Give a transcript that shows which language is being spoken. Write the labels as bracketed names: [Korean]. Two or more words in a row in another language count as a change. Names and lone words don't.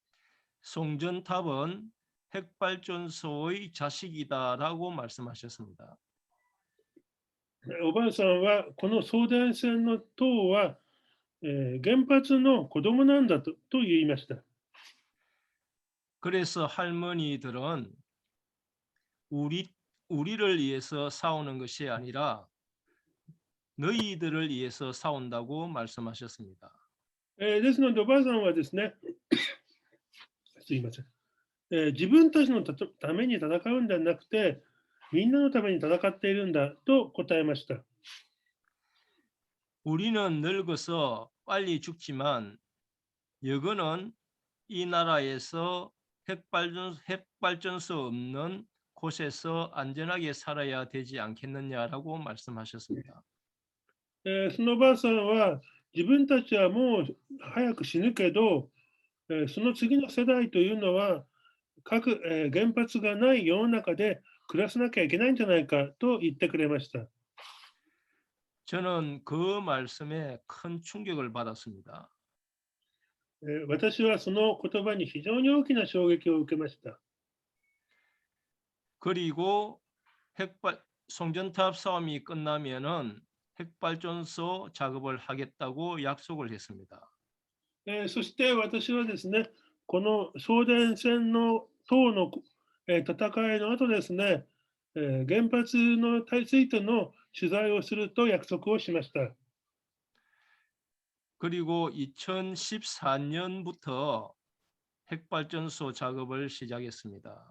[Korean] 송전탑은 핵발전소의 자식이다라고 말씀하셨습니다. [Japanese] おばあさんはこの送電線の塔は、原発の子供なんだと言いました。 [Korean] 그래서 할머니들은 우리를 위해서 싸우는 것이 아니라 너희들을 위해서 싸운다고 말씀하셨습니다. [Japanese] ですのでおばあさんはですね、すいません、自分たちのために戦うんではなくて、みんなのために戦っているんだと答えました。 [Korean] 우리는 늙어서 빨리 죽지만 여거는 이 나라에서 핵발전소 없는 곳에서 안전하게 살아야 되지 않겠느냐라고 말씀하셨습니다. [Japanese] そのおばあさんは自分たちはもう早く死ぬけど、その次の世代というのは核、原発がない世の中で暮らさなきゃいけないんじゃないかと言ってくれました。 [Korean] 저는 그 말씀에 큰 충격을 받았습니다. [Japanese] 私はその言葉に非常に大きな衝撃を受けました。 [Korean] 그리고 송전탑 싸움이 끝나면은 핵발전소 작업을 하겠다고 약속을 했습니다. [Japanese] そして私はですね、この送電線の塔の、戦いの後ですね、原発のついての取材をすると約束をしました。 [Korean] 그리고 2014년부터 핵발전소 작업을 시작했습니다.